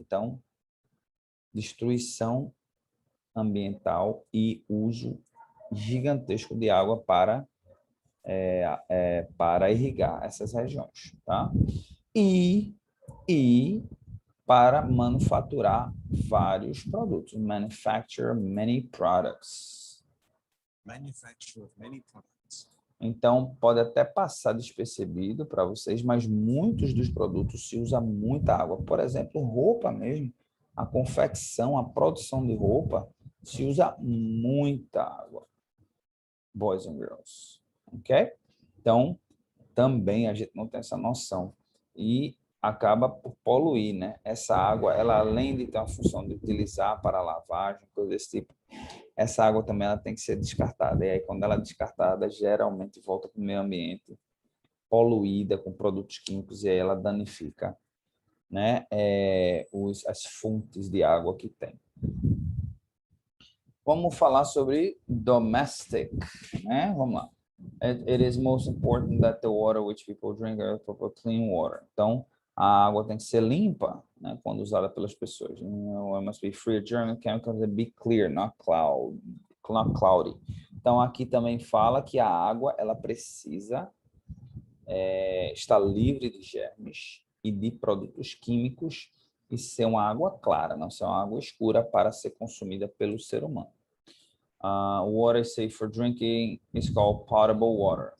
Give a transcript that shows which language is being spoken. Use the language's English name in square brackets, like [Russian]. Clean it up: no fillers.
[Portuguese] Então, destruição ambiental e uso gigantesco de água para irrigar essas regiões, tá? E para manufaturar vários produtos, [English] manufacture many products. Manufacture many products. [Portuguese] Então, pode até passar despercebido para vocês, mas muitos dos produtos se usa muita água. Por exemplo, roupa mesmo, a confecção, a produção de roupa, se usa muita água. [English] Boys and girls, [Portuguese] ok? Então, também a gente não tem essa noção e acaba por poluir, né? Essa água, ela além de ter uma função de utilizar para lavagem, coisa desse tipo, essa água também ela tem que ser descartada. E aí, quando ela é descartada, geralmente volta para o meio ambiente poluída com produtos químicos e aí ela danifica, né? As fontes de água que tem. Vamos falar sobre domestic, né? Vamos lá. [English] It is most important that the water which people drink are proper clean water. [Portuguese] Então, a água tem que ser limpa, né, quando usada pelas pessoas. [English] It must be free of germs and chemicals and be clear, not cloudy. [Portuguese] Então, aqui também fala que a água ela precisa estar livre de germes e de produtos químicos e ser uma água clara, não ser uma água escura para ser consumida pelo ser humano. [English] Water safe for drinking is called potable water.